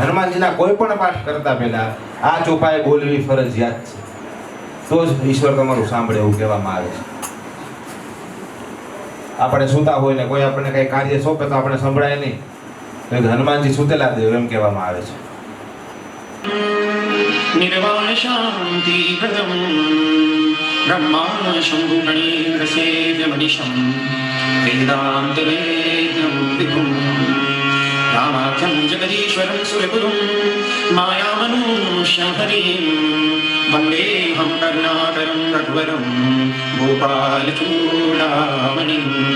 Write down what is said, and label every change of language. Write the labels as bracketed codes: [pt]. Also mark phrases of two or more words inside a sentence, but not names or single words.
[gu] હનુમાનજીના કોઈ પણ પાઠ કરતા પહેલા આ ચોપાઈ બોલવી ફરજિયાત છે. તો જ ઈશ્વર તમારું સાંભળે એવું કહેવામાં આવે છે. આપણે સૂતા હોય ને કોઈ આપણને કઈ કાર્ય સોંપે તો આપણે સંભળાય નહીં, હનુમાનજી સુતેલા દેવ એમ કહેવામાં આવે છે. [sa] निर्वाण शांति प्रदम ब्रह्मा शंभु गणेन्द्र सेव्य मनीषम वेदांत वेद्यम विभुम रामाख्यम जगदीश्वरम सुरगुरुम माया मनुष्य हरिम वंदेहम करुणाकरम रघुवरम गोपाल चूड़ामणिम